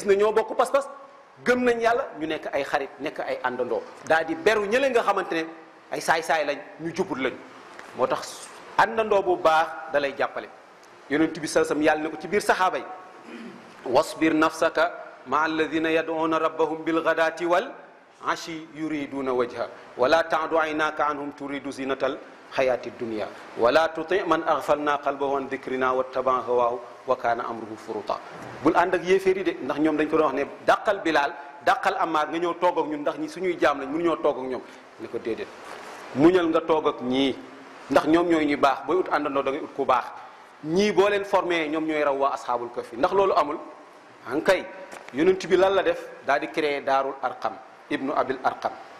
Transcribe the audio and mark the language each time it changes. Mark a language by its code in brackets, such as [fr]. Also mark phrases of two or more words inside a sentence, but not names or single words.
[wo] na ñoo bokk pas-pas gëm nañ yàlla ñu nekk ay xarit nekk ay àndandoo daal di beru ñële nga xamante ne ay saay-saay lañ ñu jubut lañ moo tax àndandoo bu baax da lay jàppale yonent bi [ar] صلى الله عليه وسلم [wo] yàlla ne ko ci biir saxaaba yi [ar] واصبر نفسك مع الذين يدعون ربهم بالغداة والعشي يريدون وجهه ولا تعد عيناك عنهم تريد زينة الحياة الدنيا ولا تطع من أغفلنا قلبه عن ذكرنا واتبع هواه وكان أمره فرطا. [wo] bul ànd ak yéeféer yi de ndax ñoom dañ ko doon wax ne dàqal Bilaal dàqal Ammaar nga ñëw toog ak ñun ndax ñi suñuy jaam lañ mënuñoo toog ak ñoom ne ko déedéet muñal nga toog ak ñii ndax ñoom ñooy ñu baax booy ut àndandoo da ngay ut ku baax ñii boo leen formé ñoom ñooy raw waa [ar] أصحاب الكهف [wo] ndax loolu amul an kay yonent bi lan la def daal di créer [ar] دار الأرقم بن أبي الأرقم